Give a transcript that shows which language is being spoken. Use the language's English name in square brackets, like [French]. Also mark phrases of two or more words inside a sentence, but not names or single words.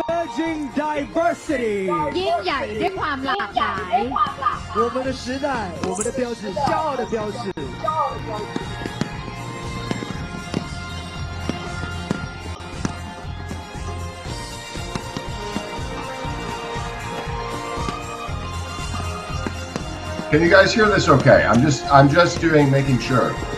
[English] Emerging diversity， [Thai] ยิ่งใหญ่ด้วยความหลากหลาย [Chinese] 我们的时代，我们的标志，骄傲的标志。 [English] Can you guys hear this okay? I'm just making sure.